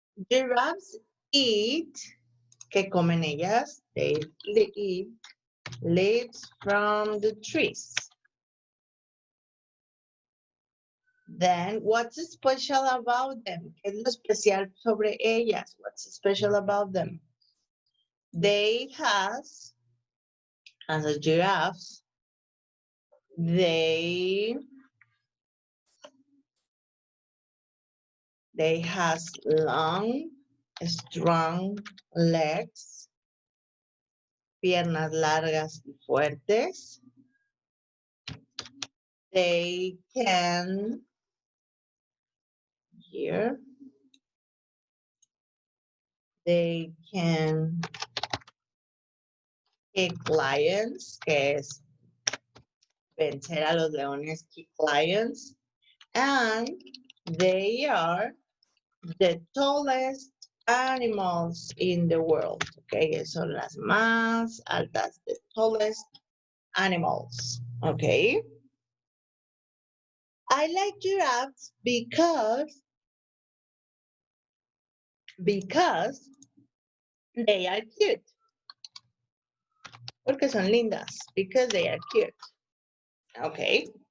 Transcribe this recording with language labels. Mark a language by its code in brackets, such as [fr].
[en] Giraffes eat, [es] ¿qué comen ellas? [en] They eat leaves from the trees. Then, what's special about them? [es] ¿Qué es lo especial sobre ellas? [en] What's special about them? They has, as a giraffes, they has long, strong legs, [es] piernas largas y fuertes. [en] They can, here, they can kick lions, [es] que es vencer a los leones, [en] kick lions. And they are the tallest animals in the world. [es] Okay, son las más altas, [en] the tallest animals. Okay. I like giraffes because they are cute. [es] Porque son lindas. [en] Because they are cute. Okay.